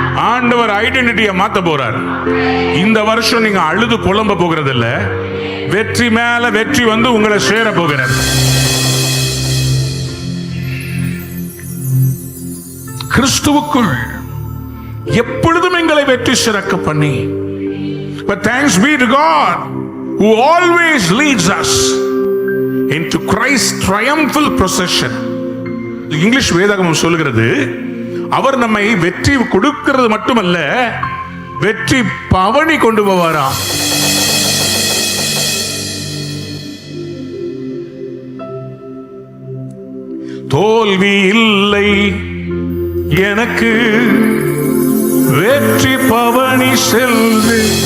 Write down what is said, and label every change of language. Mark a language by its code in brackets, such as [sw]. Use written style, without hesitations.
[ta] ஆண்டவர் ஐடென்டிட்டியை மாத்த போறார். இந்த வருஷம் நீங்க அழுது புலம்ப போகிறது இல்ல, வெற்றி மேல வெற்றி வந்து உங்களை சேர போகிறார். கிறிஸ்துவுக்குள் எப்பொழுதும் எங்களை வெற்றி சிறக்க பண்ணி. [en] But thanks be to God who always leads us into Christ's triumphal procession. [ta] English வேதாகமம் சொல்கிறது, அவர் நம்மை வெற்றி கொடுக்கிறது மட்டுமல்ல, வெற்றி பவனி கொண்டு போவாராம். தோல்வி இல்லை எனக்கு, வெற்றி பவனி செல்வே.